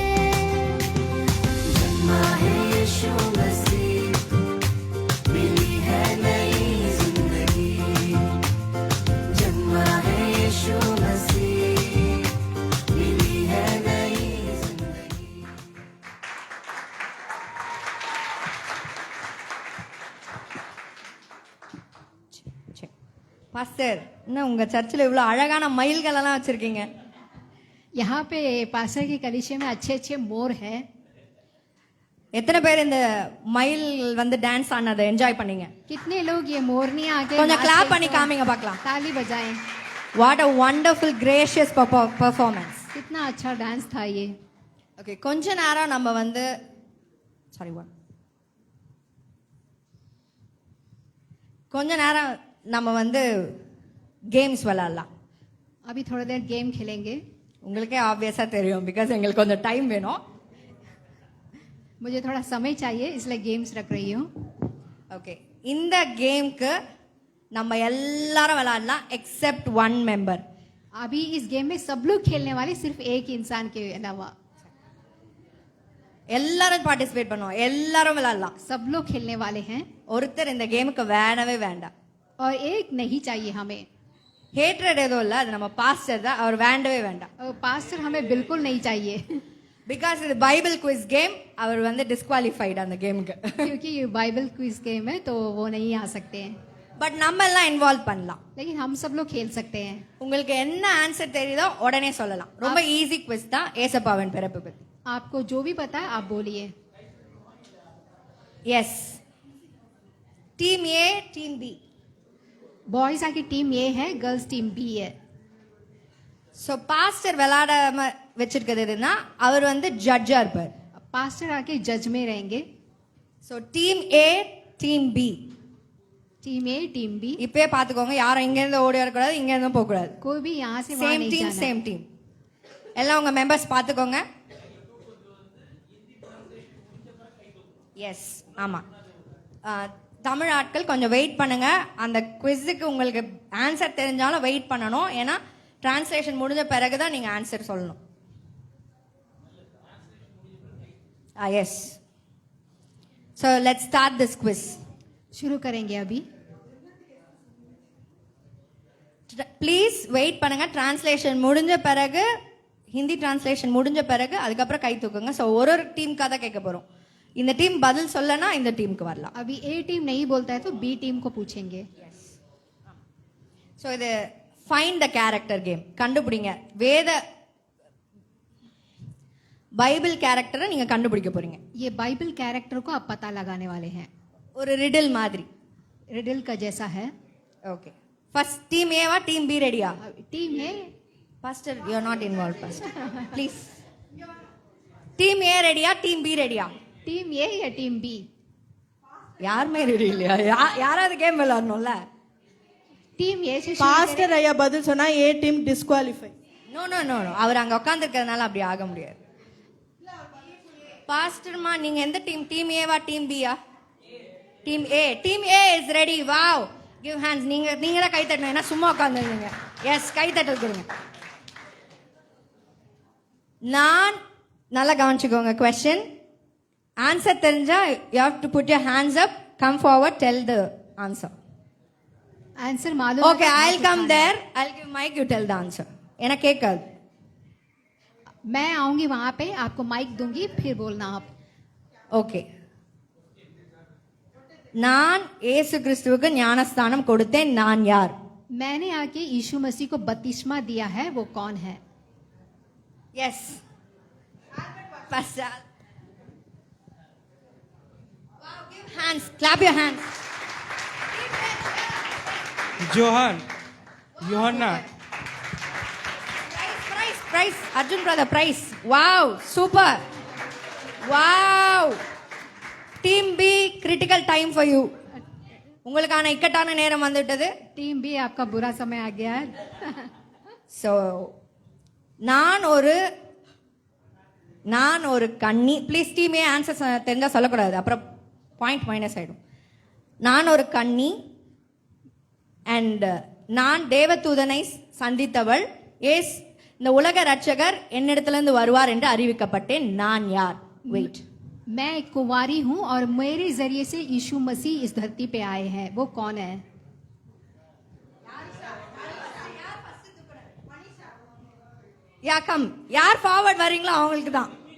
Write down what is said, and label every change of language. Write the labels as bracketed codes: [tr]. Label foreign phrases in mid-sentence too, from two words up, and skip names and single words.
[hi] जन्मा है यीशु मसीह, मिली है नई जिंदगी। जन्मा है यीशु मसीह, मिली है नई जिंदगी। [ta] பாஸ்டர், என்ன உங்க சர்ச்சில் இவ்வளோ அழகான மயில்கள் எல்லாம் வச்சிருக்கீங்க? [hi] यहाँ पे पास्टर के कलीसिया में अच्छे अच्छे मोर हैं। [ta] எத்தனை பேர் இந்த மயில் வந்து டான்ஸ் ஆனதை என்ஜாய் பண்ணீங்க? [hi] कितने लोग ये मोरनी आके [ta] கொஞ்சம் [hi] नाच [ta] கிளாப் [hi] के [ta] பண்ணி காமிங்க பார்க்கலாம். [hi] ताली बजाएं। [en] What a wonderful gracious performance. [hi] कितना अच्छा डांस था ये। [ta] ஓகே, கொஞ்ச நேரம் நம்ம வந்து கொஞ்ச நேரம் நம்ம வந்து கேம்ஸ் விளையாடலாம். [hi] अभी थोड़ा देर गेम खेलेंगे। [ta] உங்களுக்கே ஆப்வியஸா தெரியும், பிகாஸ் எங்களுக்கு கொஞ்சம் டைம் வேணும். [hi] मुझे थोड़ा समय चाहिए, इसलिए गेम्स रख रही हूँ। [ta] ஓகே, இந்த கேம்க்கு நம்ம எல்லாரும் விளையாடலாம் [en] except one member. [hi] अभी इस गेम में सब लोग खेलने वाले, सिर्फ एक इंसान के अलावा। [ta] எல்லாரும் பார்ட்டிசிபேட் பண்ணுவோம், எல்லாரும் விளையாடலாம். [hi] सब लोग खेलने वाले हैं [ta] ஒருத்தர் இந்த கேமுக்கு வேணவே வேண்டாம். [hi] और एक नहीं चाहिए हमें। [ta] ஹேட்ரட் எதுவும் இல்லை, அது நம்ம பாஸ்டர் தான், அவர் வேண்டவே வேண்டாம். [hi] और पास्टर हमें बिल्कुल नहीं चाहिए [ta] பிகாஸ் இது [en] Bible quiz game, [ta] அவர் வந்து டிஸ்குவாலிஃபைடு அந்த கேமுக்கு. [hi] क्योंकि ये [en] Bible quiz game [hi] है तो वो नहीं आ सकते हैं। [ta] பட் நம்ம எல்லாம் இன்வால்வ் பண்ணலாம். [hi] लेकिन हम सब लोग खेल सकते हैं। [ta] உங்களுக்கு என்ன ஆன்சர் தெரியுதோ உடனே சொல்லலாம். ரொம்ப [en] easy quiz [ta] தான், ஏசப்பாவின் பிறப்பு பத்தி. [hi] आपको जो भी पता है आप बोलिए। [en] Yes, team A, team B. [hi] बॉयज आकी [en] team A [hi] है, [en] girls team B [hi] है। [ta] ஸோ பாஸ்டர் விளையாடாம வச்சிருக்கிறதுனா அவர் வந்து ஜட்ஜா இருப்பார். [hi] पास्टर आके जज में रहेंगे। [en] So team A, team B. team A team B. [ta] இப்பயே பாத்துக்கோங்க, யாரும் இங்க இருந்து ஓடி வரக்கூடாது, இங்க இருந்தும் போக கூடாது. [hi] कोई भी यहाँ से वहाँ [ta] சேம் [hi] नहीं [ta] டீம், [hi] जाना। [en] same team. [ta] எல்லாம் உங்க மெம்பர்ஸ் பாத்துக்கோங்க. எஸ், ஆமா. தமிழ் ஆட்கள் கொஞ்சம் வெயிட் பண்ணுங்க. அந்த குவிஸுக்கு உங்களுக்கு ஆன்சர் தெரிஞ்சாலும் வெயிட் பண்ணணும், ஏன்னா டிரான்ஸ்லேஷன் முடிஞ்ச பிறகுதான் நீங்க ஆன்சர் சொல்லணும். [en] Yes, so let's start this quiz. [hi] शुरू करेंगे अभी। [en] please wait [ta] பண்ணுங்க. டிரான்ஸ்லேஷன் முடிஞ்ச பிறகு, [en] Hindi translation [ta] முடிஞ்ச பிறகு அதுக்கப்புறம் கை தூக்குங்க. ஸோ ஒரு ஒரு டீமுக்காக தான் கேட்க போறோம். இந்த டீம் பதில் சொல்லனா இந்த டீமுக்கு வரலாம். [hi] अभी [en] A team [hi] नहीं बोलता है तो [en] B team [hi] को पूछेंगे। [ta] ஸோ இது [en] find the character game. [ta] கண்டுபிடிங்க. பைபிள் கேரக்டரை நீங்க கண்டுபிடிக்க போறீங்க. [hi] ये [en] Bible character [hi] को आप पता लगाने वाले हैं. [ta] ஒரு ரிடில் மாதிரி. [hi] रिडल का जैसा है. [ta] ஓகே. [en] first team [ta] ஏவா [en] team B [ta] ரெடியா? [en] Team A. Pastor you are not involve pastor. Please. Team A ரெடியா team B ரெடியா? team A या team B? [ta] யாருமே ரெடி இல்லையா? யாராவது கேம் விளையாடணும்ல. [en] team A [hi] से [ta] பாஸ்டர் ஐயா பதில் சொன்னா [en] A team disqualify. no no no no, [ta] அவர் அங்க உட்காந்துருக்கிறதுனால அப்படி ஆக முடியாது. பாஸ்டர்மா நீங்க எந்த டீம்? [en] Team A-va team B-ya? Team A. Team A is ready. Wow, give hands. [ta] நீங்க தான் கை தட்டணும், ஏன்னா சும்மா உட்காந்துருக்கீங்க. எஸ், கை தட்டல் கொடுங்க. நான் நல்லா கவனிச்சுக்கோங்க. [en] question answer தெரிஞ்சா you have to put your hands up, come forward, tell the answer. [hi] आंसर मालूम. [en] Okay, I will come there, I will give mike, you tell the answer. [ta] எனக்கு கேட்காது. [hi] मैं आऊंगी वहां पे, आपको माइक दूंगी, फिर बोलना आप. [ta] ஓகே. நான் இயேசு கிறிஸ்துவுக்கு ஞானஸ்தானம் கொடுத்தேன். நான் யார்? [hi] मैंने आके यीशु मसीह को बपतिस्मा दिया है, वो कौन है? [ta] எஸ். பாஸ்டர். [en] Wow, give hands, clap your hands. [hi] जोहान योहन्ना [en] Praise Arjun brother, praise. Wow, super. Wow. Team B, critical time for you. [ta] உங்களுக்கான இக்கட்டான நேரம் வந்துவிட்டது. [en] team B, [hi] आपका बुरा समय आ गया है. [ta] ஸோ நான் ஒரு கன்னி. ப்ளீஸ் டீமே ஆன்சர் தெரிஞ்சா சொல்லக்கூடாது, அப்புறம் பாயிண்ட் மைனஸ் ஆயிடும். நான் ஒரு கன்னி அண்ட் நான் தேவதூதனை சந்தித்தவள். இந்த உலக ரட்சகர் என்னிடத்திலிருந்து வருவார் என்று அறிவிக்கப்பட்டேன். நான் யார்? வெயிட். [hi] मैं एक कुंवारी हूँ और मेरे जरिए से यीशु मसीह इस धरती पे आए हैं, वो कौन है? [en] Yeah, come. [ta] யார் ஃபார்வர்ட் வரீங்களோ அவங்களுக்கு தான்.